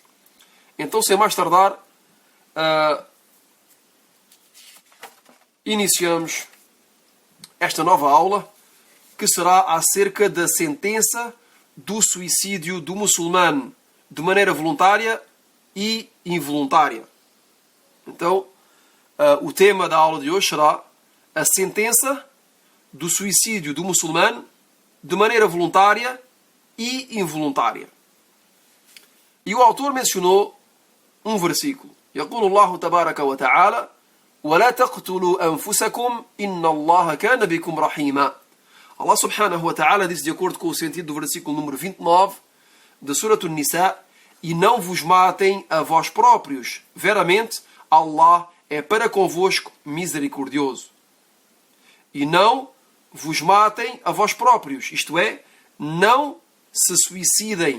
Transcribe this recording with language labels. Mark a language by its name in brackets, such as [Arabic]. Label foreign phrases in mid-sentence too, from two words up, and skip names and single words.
[Portuguese] Então, sem mais tardar, iniciamos esta nova aula, que será acerca da sentença do suicídio do muçulmano de maneira voluntária e involuntária. Então, o tema da aula de hoje será a sentença do suicídio do muçulmano de maneira voluntária e involuntária. E o autor mencionou um versículo. [Arabic] يقول الله تبارك وتعالى ولا تقتلوا أنفسكم إن الله كان بكم رحيما. الله سبحانه وتعالى [Portuguese] diz, de acordo com o sentido do versículo número 29 da Surah An-Nisa: e não vos matem a vós próprios, veramente Allah é para convosco misericordioso. E não vos matem a vós próprios, isto é, não se suicidem.